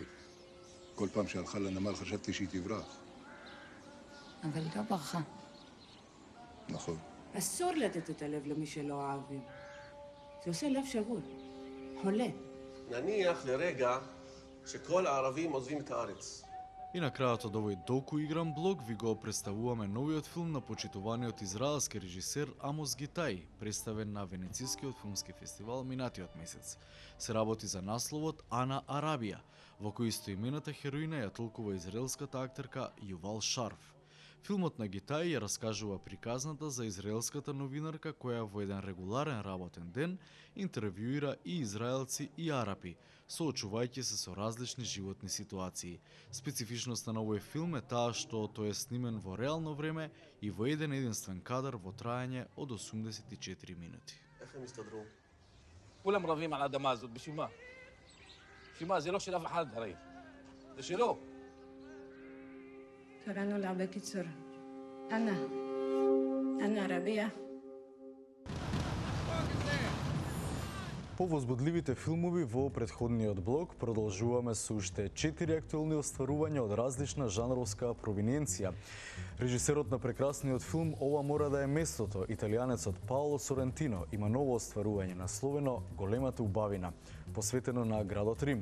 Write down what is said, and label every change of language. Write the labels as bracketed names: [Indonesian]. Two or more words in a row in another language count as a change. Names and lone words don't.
[Hebrew] כל פעם שהלכה לנמל חשבתי שהיא תברח. אבל היא לא ברחה. נכון. אסור לתת את הלב למי שלא אוהבים. זה עושה לב שבור. חולה. נניח לרגע שכל הערבים עוזבים את הארץ. [Macedonian] И на крајот од овој доку игран блог ви го представуваме новиот филм на почитуваниот израелски режисер Амос Гитаи, представен на Венецискиот филмски фестивал минатиот месец. Се работи за насловот Ана Арабија, во кој истоимената хероина ја толкува израелската актерка Јувал Шарф. Филмот на Гитаи ја раскажува приказната за израелската новинарка која во еден регуларен работен ден интервјуира и израелци и арапи, соочувајќи се со различни животни ситуации. Специфичноста на овој филм е таа што тој е снимен во реално време и во еден единствен кадар во трајање од 84 минути. [Hebrew] איך הם הסתדרו? כולם רבים על האדמה הזאת, בשביל מה? בשביל מה? זה לא של אף אחד הרי. זה שלו. קראנו לה בקיצור. אנה רביע. [Macedonian] По возбудливите филмови во претходниот блок продолжуваме со уште 4 актуелни остварувања од различна жанровска провиненција. Режисерот на прекрасниот филм "Ова мора да е местото", италијанецот Паоло Сорентино, има ново остварување насловено "Големата убавина", посветено на градот Рим.